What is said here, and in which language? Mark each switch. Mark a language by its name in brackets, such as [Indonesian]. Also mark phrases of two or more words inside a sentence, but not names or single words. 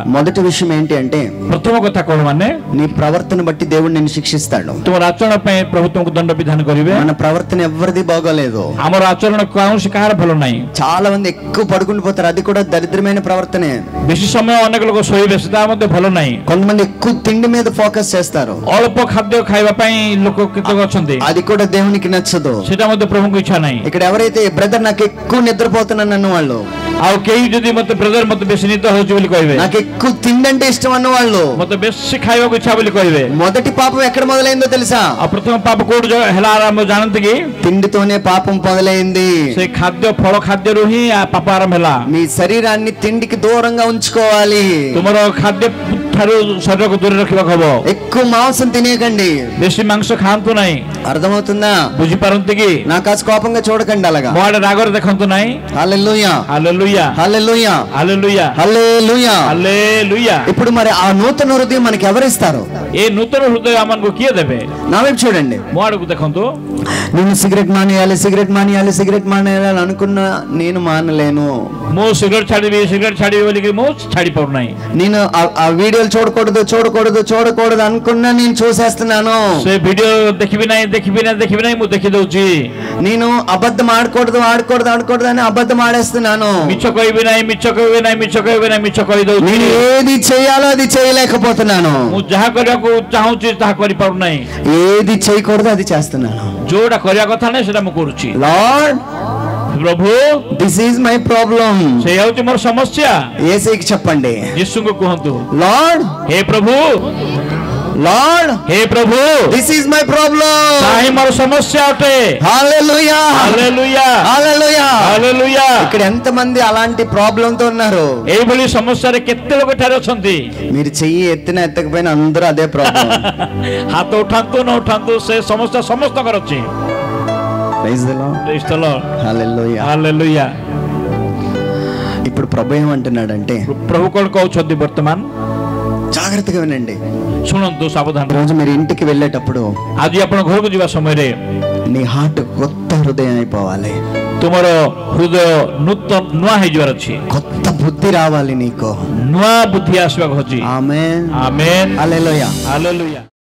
[Telugu] మొదటి విషయం ఏంటి అంటే [Odia] ପ୍ରଥମ କଥା କଣ ମାନେ [Telugu] నీ ప్రవర్తన బట్టి దేవుడు నిన్ను శిక్షిస్తాడు. [Odia] ତୁମର ଆଚରଣ ପାଇଁ ପ୍ରଭୁ ତୁମକୁ ଦଣ୍ଡ ବିଧାନ କରିବେ। [Telugu] మన ప్రవర్తన ఎవరిది బాగోలేదు. [Odia] ଆମର ଆଚରଣ କୌଣସି କାହାର ଭଲ ନାହିଁ। [Telugu] చాలా మంది ఎక్కువ పడుకుని పోతారు, అది కూడా దరిద్రమైన ప్రవర్తనే. [Odia] ବେଶୀ ସମୟ ଅନେକ ଲୋକ ଶୋଇବେ, ସେଟା ମଧ୍ୟ ଭଲ ନାହିଁ। [Telugu] కొంతమంది ఎక్కువ తిండి మీద ఫోకస్ చేస్తారు, [Odia] ଅଳ୍ପ ଖାଦ୍ୟ ଖାଇବା ପାଇଁ ଲୋକ କେତେକ ଅଛନ୍ତି, [Telugu] అది కూడా దేవునికి నచ్చదు. [Odia] ସେଟା ମଧ୍ୟ ପ୍ରଭୁଙ୍କୁ ଇଚ୍ଛା ନାହିଁ। [Telugu] ఇక్కడ ఎవరైతే బ్రదర్ నాకు ఎక్కువ నిద్రపోతున్నాను అన్న వాళ్ళు, [Odia] ଆଉ କେହି ଯଦି ମତେ ବ୍ରଦର ମତେ ବେଶୀ ନିଦ ହଉଛି ବୋଲି କହିବେ, [Telugu] నాకు ఎక్కువ తిండి అంటే ఇష్టం అన్న వాళ్ళు, [Odia] ମତେ ବେଶୀ ଖାଇବାକୁ ଇଚ୍ଛା ବୋଲି କହିବେ, [Telugu] మొదటి పాపం ఎక్కడ మొదలైందో తెలుసా? [Odia] ଆଉ ପ୍ରଥମ ପାପ କୋଉଠି ହେଲା ଆରମ୍ଭ ଜାଣନ୍ତି କି? [Telugu] తిండితోనే పాపం మొదలైంది. [Odia] ସେ ଖାଦ୍ୟ ଫଳ ଖାଦ୍ୟରୁ ହିଁ ପାପ ଆରମ୍ଭ ହେଲା। [Telugu] మీ శరీరాన్ని తిండికి దూరంగా ఉంచుకోవాలి. [Odia] ତୁମର ଖାଦ୍ୟ ଠାରୁ ଶରୀରକୁ ଦୂରରେ ରଖିବାକୁ ହବ। [Telugu] ఎక్కువ మాంసం తినేయకండి. [Odia] ବେଶୀ ମାଂସ ଖାଆନ୍ତୁ ନାହିଁ। [Telugu] అర్థమవుతుందా? [Odia] ବୁଝିପାରନ୍ତି କି? [Telugu] నా కాస్త కోపంగా చూడకండి అలాగా. [Odia] ମୋ ଆଡେ ରାଗରେ ଦେଖନ୍ତୁ ନାହିଁ। [Telugu] హల్లెలూయా [Odia] ହାଲେଲୁୟା [Telugu] హల్లెలూయా [Odia] ହାଲେଲୁୟା [Telugu] హల్లెలూయా. [Odia] ହାଲେଲୁୟା। [Telugu] ఇప్పుడు మరి ఆ నూతన హృదయం మనకి ఎవరిస్తారు? [Odia] ଏ ନୂତନ ହୃଦୟ ଆମକୁ କିଏ ଦେବେ? [Telugu] నా వైపు చూడండి. [Odia] ମୋ ଆଡକୁ ଦେଖନ୍ତୁ। [Telugu] నేను సిగరెట్ మానేయాలి సిగరెట్ మానేయాలి అనుకున్నా నేను మానలేను. [Odia] ମୁଁ ସିଗାରେଟ ଛାଡ଼ିବି ବୋଲିକି ମୁଁ ଛାଡ଼ି ପାରୁନାହିଁ। [Telugu] నేను ఆ వీడియోలు చూడకూడదు అనుకున్నా నేను చూసేస్తున్నాను. [Odia] ସେ ଭିଡିଓ ଦେଖିବି ନାହିଁ ମୁଁ ଦେଖି ଦଉଛି। [Telugu] నేను అబద్ధం ఆడకూడదు అని అబద్ధం ఆడేస్తున్నాను. [Odia] ମିଛ କହିବି ନାହିଁ ମିଛ କହିଦଉଛି। [Telugu] నేను ఏది చేయాలో అది చేయలేకపోతున్నాను. [Odia] ମୁଁ ଯାହା କରିବାକୁ ଚାହୁଁଛି ତାହା କରିପାରୁନାହିଁ। [Telugu] ఏది చేయకూడదు అది చేస్తున్నాను. [Odia] ଯୋଉଟା କରିବା କଥା ନାହିଁ ସେଟା ମୁଁ କରୁଛି। [Telugu] లార్డ్ [Odia] ପ୍ରଭୁ [English] this is my problem. [Odia] ସେ ହେଉଛି ମୋର ସମସ୍ୟା। [Telugu] యేసుకి చెప్పండి. [Odia] ଯୀଶୁଙ୍କୁ କୁହନ୍ତୁ, [Telugu] లార్డ్ [Odia] ହେ ପ୍ରଭୁ [English] this is my problem. [Odia] ତାହା ହିଁ ମୋର ସମସ୍ୟା ଅଟେ। [Telugu] హల్లెలూయా [Odia] ହାଲେଲୁୟା [Telugu] హల్లెలూయా. [Odia] ହାଲେଲୁୟା। [Telugu] ఇక్కడ ఎంతమంది అలాంటి ప్రాబ్లం తో ఉన్నారు? [Odia] ଏଇଭଳି ସମସ୍ୟାରେ କେତେ ଲୋକ ଏଠାରେ ଅଛନ୍ତି। [Telugu] మీరు చెయ్యి ఎత్తినా ఎత్తకపోయినా అందరూ అదే ప్రాబ్లం. [Odia] ହାତ ଉଠାନ୍ତୁ ନ ଉଠାନ୍ତୁ ସେ ସମସ୍ୟା ସମସ୍ତଙ୍କର ଅଛି। [English] Praise the Lord. Praise the Lord. [Telugu] హల్లెలూయా. [Odia] ହାଲେଲୁୟା। [Telugu] ఇప్పుడు ప్రభు ఏమంటున్నాడంటే, [Odia] ପ୍ରଭୁ କଣ କହୁଛନ୍ତି ବର୍ତ୍ତମାନ? [Telugu] జాగ్రత్తగా వినండి. [Odia] ଶୁଣନ୍ତୁ ସାବଧାନ। [Telugu] రోజు మీరు ఇంటికి వెళ్ళేటప్పుడు [Odia] ଆଜି ଆପଣ ଘରକୁ ଯିବା ସମୟରେ [Telugu] నీ హార్ట్ కొత్త హృదయం అయిపోవాలి. [Odia] ତୁମର ହୃଦୟ ନୂଆ ହେଇଯିବାର ଅଛି। [Telugu] కొత్త బుద్ధి రావాలి నీకు. [Odia] ନୂଆ ବୁଦ୍ଧି ଆସିବାକୁ ଅଛି। [Telugu] ఆమేన్ [Odia] ଆମେନ୍ [Telugu] హల్లెలూయా. [Odia] ହାଲେଲୁୟା।